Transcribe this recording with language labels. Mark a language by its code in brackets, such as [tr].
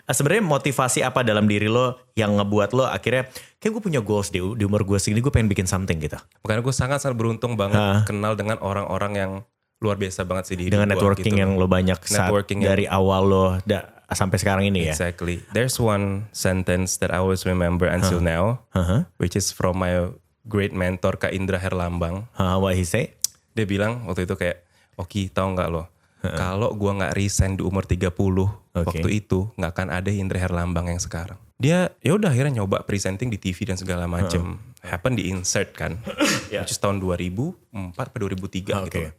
[id] Sebenarnya motivasi apa dalam diri lo yang ngebuat lo akhirnya kayak gue punya goals di umur gue segini, gue pengen bikin [en] something [id] gitu. Makanya gue sangat-sangat beruntung banget kenal dengan orang-orang yang luar biasa banget sih di hidup gue. Dengan networking gitu. Yang lo banyak dari awal lo sampai sekarang ini ya. [en] Exactly. There's one sentence that I always remember until now, which is from my great mentor Kak Indra Herlambang. What he say? [id] Dia bilang waktu itu kayak, Oki tahu nggak lo? Kalau gue nggak resign di umur 30 waktu itu, nggak akan ada Indra Herlambang yang sekarang. Dia ya udah akhirnya nyoba presenting di TV dan segala macem. Happen di Insert kan, [en] which is [id] tahun 2004 atau 2003 gitu.